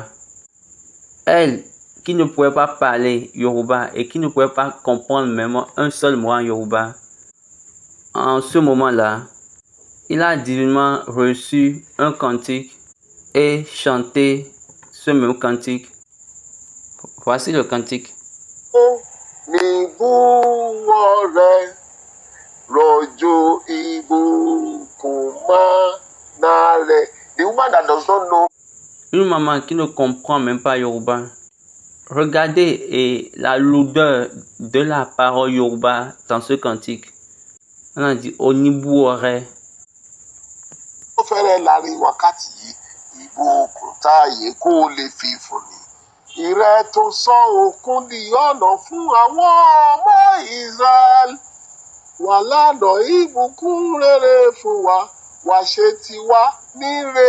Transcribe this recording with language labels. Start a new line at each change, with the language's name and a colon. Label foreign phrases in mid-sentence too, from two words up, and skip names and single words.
French: Elle, qui ne pouvait pas parler Yoruba et qui ne pouvait pas comprendre même un seul mot en Yoruba, en ce moment-là, il a divinement reçu un cantique et chanté ce même cantique. Voici le cantique.
English: The woman that does not know.
French: Une maman qui ne comprend même pas Yoruba. Regardez la lourdeur de la parole Yoruba dans ce cantique. On a dit Onibuore.
Yoruba: Ó fẹ́rẹ̀ láàrin wákàtí yìí, ìbò òkúta yìí kó lè fi fún ni. Ìrẹ́ tó sọ òkun di ọ̀nà fún àwọn ọmọ Israel. Wà lánà ìbùkún rere fún wa, wà ṣe tiwa níre.